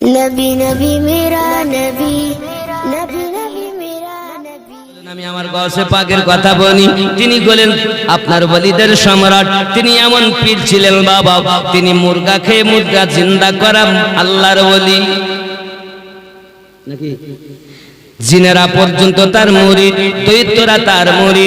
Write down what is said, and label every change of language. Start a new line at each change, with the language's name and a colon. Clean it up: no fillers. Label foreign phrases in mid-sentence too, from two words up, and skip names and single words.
Hindi: नबी नबी मेरा नबी नबी नबी मेरा नबी।
Bangla: আমি আমার গৌসে পাকের কথা বলি। তিনি বলেন আপনার ওলিদের সম্রাট। তিনি এমন পীর ছিলেন বাবা, তিনি মুরগা খেয়ে মুরগা জিন্দা করা আল্লাহর ওলি নাকি? জিনেরা পর্যন্ত তার মুরিদ, দৈত্যরা তার মুরিদ।